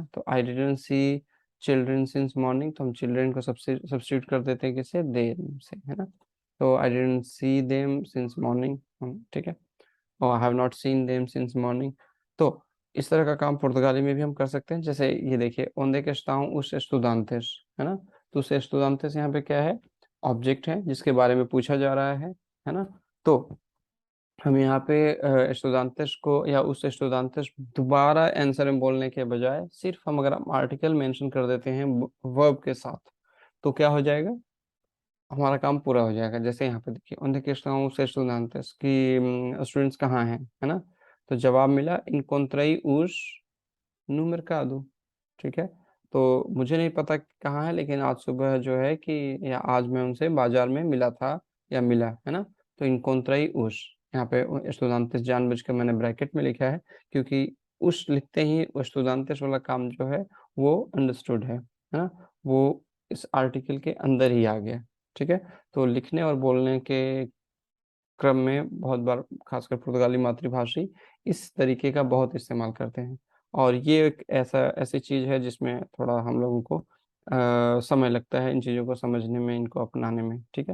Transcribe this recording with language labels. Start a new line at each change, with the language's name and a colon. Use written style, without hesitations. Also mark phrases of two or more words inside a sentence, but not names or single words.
Hindi: तो
English: I didn't see children since morning,
Hindi: तो हम चिल्ड्रन को सब्स्टिट्यूट कर देते हैं किससे, देम से, है ना।
English: तो I didn't see them since morning,
Hindi: ठीक है, और
English: I have not seen them since morning.
Hindi: तो इस तरह का काम पुर्तगाली में भी हम कर सकते हैं। जैसे ये देखिए,
Portuguese: onde que estão os estudantes,
Hindi: है ना। तो
Portuguese: os estudantes
Hindi: यहाँ पे क्या है, ऑब्जेक्ट है जिसके बारे में पूछा जा रहा है ना। तो हम यहाँ पे estudantes को या
Portuguese: os estudantes
Hindi: दोबारा आंसर में बोलने के बजाय सिर्फ हम अगर हम आर्टिकल मेंशन कर देते हैं वर्ब के साथ, तो क्या हो जाएगा, हमारा काम पूरा हो जाएगा। जैसे यहाँ पे देखिए, उनके क्वेश्चन से estudantes कि स्टूडेंट्स कहाँ हैं, है ना। तो जवाब मिला
Portuguese: encontrei os no mercado,
Hindi: ठीक है। तो मुझे नहीं पता कहाँ है, लेकिन आज सुबह जो है कि या आज मैं उनसे बाजार में मिला था या मिला, है ना।
Portuguese: तो encontrei os,
Hindi: यहाँ पे estudantes जानबूझ के मैंने ब्रैकेट में लिखा है, क्योंकि उस लिखते ही वो estudantes वाला काम जो है वो अंडरस्टूड है ना, वो इस आर्टिकल के अंदर ही आ गया, ठीक है। तो लिखने और बोलने के क्रम में बहुत बार खासकर पुर्तगाली मातृभाषी इस तरीके का बहुत इस्तेमाल करते हैं, और ये एक ऐसी चीज़ है जिसमें थोड़ा हम लोगों को समय लगता है इन चीज़ों को समझने में, इनको अपनाने में, ठीक है।